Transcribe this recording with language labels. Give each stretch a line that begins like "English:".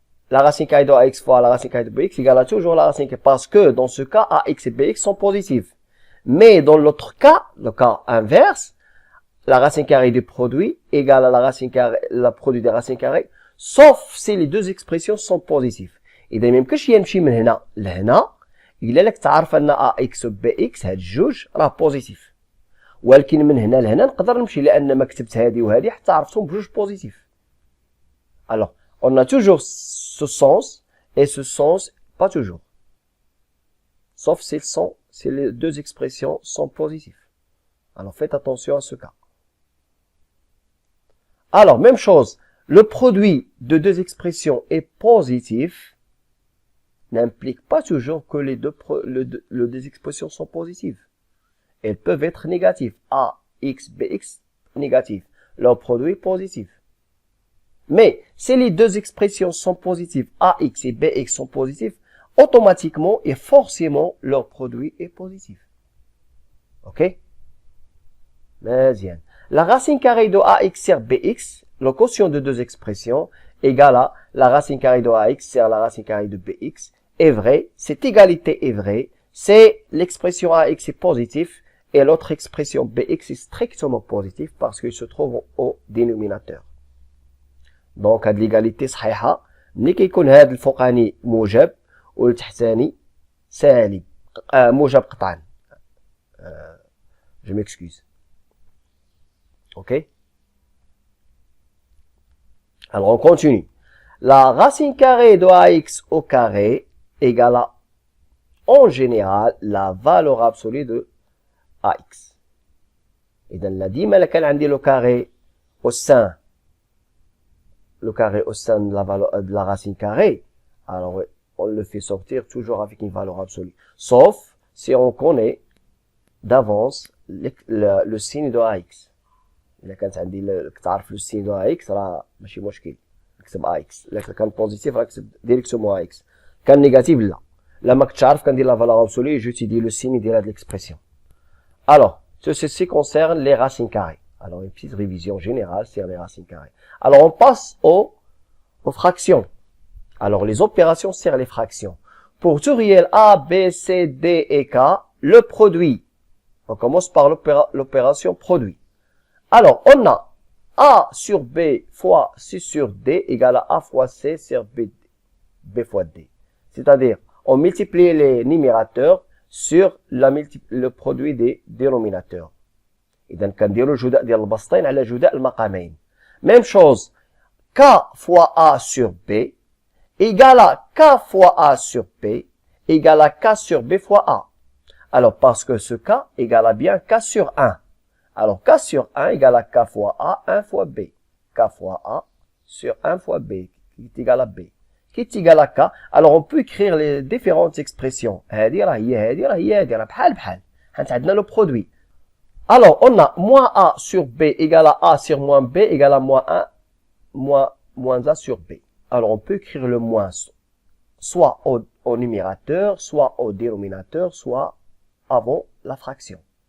French: La racine carrée de AX fois la racine carrée de BX égale à toujours la racine carrée, parce que dans ce cas, AX et BX sont positifs. Mais dans l'autre cas, le cas inverse, la racine carrée du produit égale à la racine carrée, le produit des racines carrées, sauf si les deux expressions sont positives.
Arabic: إذا ما يمكنش يمشي من هنا لهنا إلا لك تعرف أن AX و BX هاد الجوج راه بوزيتيف. ولكن من هنا لهنا نقدر نمشي لان ما كتبت هذه وهذه حتى عرفتهم بجوج بوزيتيف.
French: Alors, on a toujours ce sens et ce sens pas toujours. Sauf si les deux expressions sont positives. Alors faites attention à ce cas. Alors, même chose, le produit de deux expressions est positif n'implique pas toujours que les deux expressions sont positives. Elles peuvent être négatives. A, X, BX, négatif. Leur produit est positif. Mais si les deux expressions sont positives, AX et BX sont positifs, automatiquement et forcément leur produit est positif. Ok? Bien. La racine carrée de AX sur BX, le quotient de deux expressions, égale à la racine carrée de AX sur la racine carrée de BX, est vrai. Cette égalité est vraie. C'est l'expression AX est positive et l'autre expression BX est strictement positive parce qu'il se trouve au dénominateur.
Arabic: Donc هاد l'égalité صحيحة ملي كيكون هاد الفوقاني موجب والتحتاني سالب موجب قطعا.
French: Je m'excuse. Ok? Alors on continue. La racine carrée de AX au carré égale à, en général, la valeur absolue de AX.
Arabic: إذا لا ديما كان عندي
French: le carré au sein de la racine carrée, alors on le fait sortir toujours avec une valeur absolue. Sauf si on connaît d'avance le signe de AX.
Arabic: إذا كانت عندي تعرف
French: le signe de AX
Arabic: راه ماشي مشكل نكتب AX. إذا كان بوزيتيف راه نكتب ديريكتومون AX. كان نيجاتيف لا ما كنتش عارف كندير
French: la valeur absolue j'utilise le signe de l'expression. Alors, ceci concerne les racines carrées. Alors, une petite révision générale sur les racines carrées. Alors, on passe aux fractions. Alors, les opérations sur les fractions. Pour tout réel A, B, C, D et K, le produit. On commence par l'opération produit. Alors, on a A sur B fois C sur D égale à A fois C sur B fois D. C'est-à-dire, on multiplie les numérateurs sur le produit des dénominateurs.
Arabic: إذا كنديروا الجداء ديال البسطين على جداء المقامين.
French: Même chose, K fois A sur B égale à K fois A sur B égale à K sur B fois A. Alors, parce que ce K égale à bien K sur 1. Alors, K sur 1 égale à K fois A, 1 fois B. K fois A sur 1 fois B, qui est égal à B. Qui est égal à K. Alors, on peut écrire les différentes expressions.
Arabic: هذه راه هي هذه راه هي هذه راه بحال بحال. حيت عندنا
French: le produit. Alors, on a moins A sur B égale à A sur moins B égale à moins 1, moins A sur B. Alors, on peut écrire le moins soit au numérateur, soit au dénominateur, soit avant la fraction.